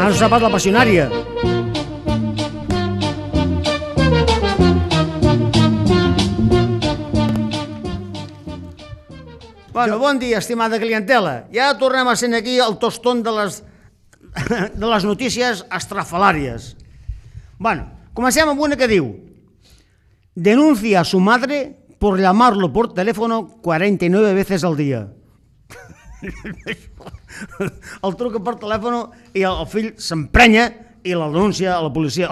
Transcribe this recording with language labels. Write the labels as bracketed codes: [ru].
[ca] Ara s'ha parlat de la passionària. Bueno, bon dia, estimada clientela. Ja tornem a ser aquí el tostón de les notícies estrafalàries. Bueno, comencem amb una que diu: [es] denuncia a su madre por llamarlo por teléfono 49 veces al día. [ca] El truca per telèfon i el fill s'emprenya i la denuncia a la policia.